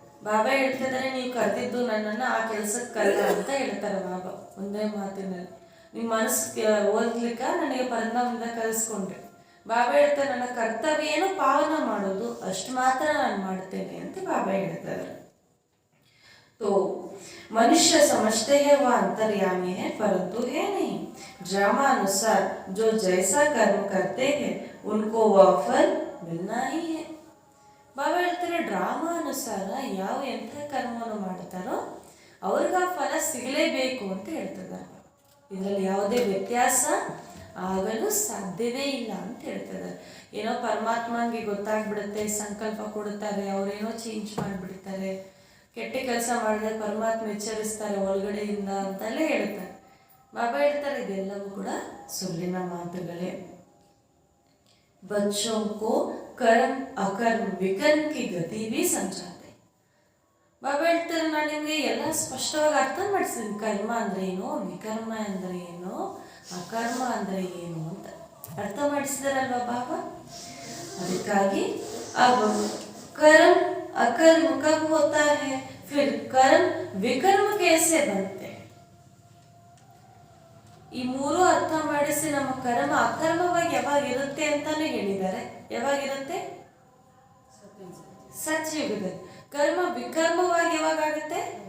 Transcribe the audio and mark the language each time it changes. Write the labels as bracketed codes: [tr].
[kn] ಬಾಬಾ ಹೇಳ್ತಿದ್ದಾರೆ ನೀವು ಕರೆದಿದ್ದು ನನ್ನನ್ನು ಆ ಕೆಲಸಕ್ಕಲ್ಲ ಅಂತ ಹೇಳ್ತಾರೆ ಬಾಬಾ ಒಂದೇ ಮಾತಿನಲ್ಲಿ. ನಿಮ್ಮ ಮನಸ್ಸು ಓದ್ಲಿಕ್ಕೆ ನನಗೆ ಪರಂಧಾಮದಿಂದ ಕಲಿಸ್ಕೊಂಡ್ರೆ ಬಾಬಾ ಹೇಳ್ತಾರೆ ನನ್ನ ಕರ್ತವ್ಯ ಏನು ಪಾವನ ಮಾಡೋದು, ಅಷ್ಟು ಮಾತ್ರ ನಾನು ಮಾಡ್ತೇನೆ ಅಂತ ಬಾಬಾ ಹೇಳ್ತಾರೆ. [hi] तो मनुष्य समझते हैं वह अंतर्यामी है परंतु है नहीं. ड्रामा अनुसार जो जैसा कर्म करते हैं उनको वह फल मिलना ही है. [kn] ಬಾಬಾ ಹೇಳ್ತಾರೆ ಡ್ರಾಮಾ ಅನುಸಾರ ಯಾವ ಎಂಥ ಕರ್ಮವನ್ನು ಮಾಡ್ತಾರೋ ಅವ್ರಿಗೆ ಆ ಫಲ ಸಿಗಲೇಬೇಕು ಅಂತ ಹೇಳ್ತಿದ್ದಾರೆ. ಇದರಲ್ಲಿ ಯಾವುದೇ ವ್ಯತ್ಯಾಸ ಆಗಲು ಸಾಧ್ಯವೇ ಇಲ್ಲ ಅಂತ ಹೇಳ್ತಿದ್ದಾರೆ. ಏನೋ ಪರಮಾತ್ಮಂಗೆ ಗೊತ್ತಾಗ್ಬಿಡುತ್ತೆ, ಸಂಕಲ್ಪ ಕೊಡ್ತಾರೆ, ಅವರೇನೋ ಚೇಂಜ್ ಮಾಡಿಬಿಡ್ತಾರೆ, ಕೆಟ್ಟ ಕೆಲಸ ಮಾಡಿದ್ರೆ ಪರಮಾತ್ಮ ಎಚ್ಚರಿಸ್ತಾರೆ ಒಳಗಡೆಯಿಂದ ಅಂತಲೇ ಹೇಳ್ತಾರೆ. ಬಾಬಾ ಹೇಳ್ತಾರೆ ಇದೆಲ್ಲವೂ ಕೂಡ ಸುಳ್ಳಿನ ಮಾತುಗಳೇ. [hi] बच्चों को कर्म अकर्म विकर्म की गति भी समझाते. [kn] ಬಾಬಾ ಹೇಳ್ತಾರೆ ನಾನು ನಿಮಗೆ ಎಲ್ಲ ಸ್ಪಷ್ಟವಾಗಿ ಅರ್ಥ ಮಾಡಿಸ್ತೀನಿ. ಕರ್ಮ ಅಂದ್ರೆ ಏನು, ವಿಕರ್ಮ ಅಂದ್ರೆ ಏನು, ಅಕರ್ಮ ಅಂದ್ರೆ ಏನು ಅಂತ ಅರ್ಥ ಮಾಡಿಸಿದಾರಲ್ವ ಬಾಬಾ. ಅದಕ್ಕಾಗಿ [hi] अब कर्म अकर्म कब होता है? फिर कर्म विकर्म कैसे बनते? [kn] ಈ ಮೂರು ಅರ್ಥ ಮಾಡಿಸಿ ನಮ್ಮ ಕರ್ಮ ಅಕರ್ಮವಾಗಿ ಯಾವಾಗ ಇರುತ್ತೆ ಅಂತಾನೆ ಹೇಳಿದ್ದಾರೆ. ಯಾವಾಗಿರುತ್ತೆ? ಸತ್ಯಯುಗದಲ್ಲಿ. ಕರ್ಮ ವಿಕರ್ಮವಾಗಿ ಯಾವಾಗ ಆಗುತ್ತೆ?